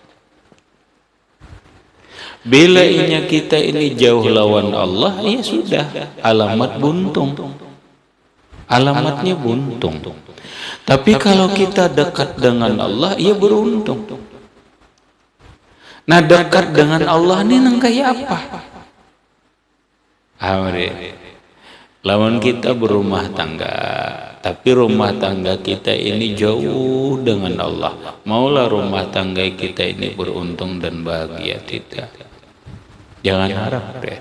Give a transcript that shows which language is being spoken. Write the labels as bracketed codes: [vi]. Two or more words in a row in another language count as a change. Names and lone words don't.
[bjn] Bila inya kita ini jauh lawan Allah, ya sudah, alamat buntung. Alamatnya buntung. [id] Tapi kalau kita dekat dengan Allah, ya beruntung. [bjn] Nah, dekat dengan Allah ini nang kayak apa? [id] Lawan kita berumah tangga, tapi rumah tangga kita ini jauh dengan Allah. Maulah rumah tangga kita ini beruntung dan bahagia, tidak. Jangan harap deh.